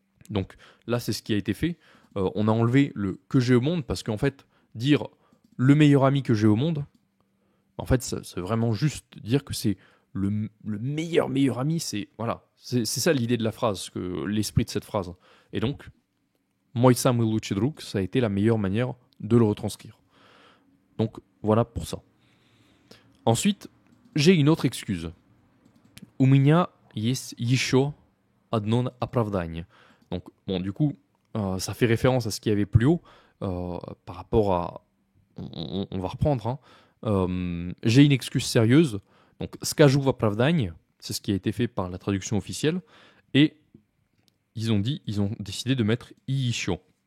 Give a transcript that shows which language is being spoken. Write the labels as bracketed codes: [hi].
[fr] Donc là, c'est ce qui a été fait. On a enlevé le que j'ai au monde parce qu'en fait, dire le meilleur ami que j'ai au monde, en fait, c'est vraiment juste dire que c'est le meilleur ami. C'est voilà, c'est ça l'idée de la phrase, que l'esprit de cette phrase. Et donc, [ru] Moj samый лучший друг, [fr] ça a été la meilleure manière de le retranscrire. Donc voilà pour ça. Ensuite, j'ai une autre excuse. [ru] У меня есть еще одно оправдание. [fr] Donc, bon, du coup, ça fait référence à ce qu'il y avait plus haut par rapport à. On va reprendre. Hein. J'ai une excuse sérieuse. Donc, [ru] skажу в оправдание, [fr] c'est ce qui a été fait par la traduction officielle. Et ils ont décidé de mettre [ru] и еще.